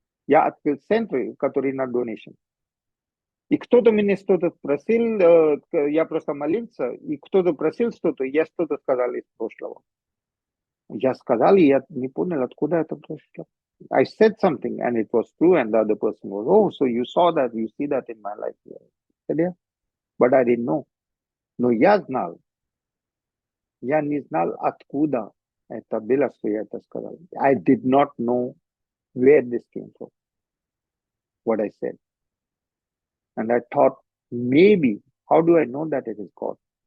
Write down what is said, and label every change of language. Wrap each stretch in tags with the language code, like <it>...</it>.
<ru>Я открыл центр, который на donation. И кто-то меня что-то спросил, я просто молился, и кто-то просил что-то, я что-то сказал из прошлого. Я сказал, и я не понял, откуда это пришло.</ru> <en>I said something, and it was true, and the other person was, oh, so you saw that, you see that in my life. I said, yeah, but I didn't know.</en> <ru>Но я знал. Я не знал, откуда это было, что я это сказал.</ru> <en>I did not know where this came from, what I said. And I thought, maybe, how do I know that it is God?</en>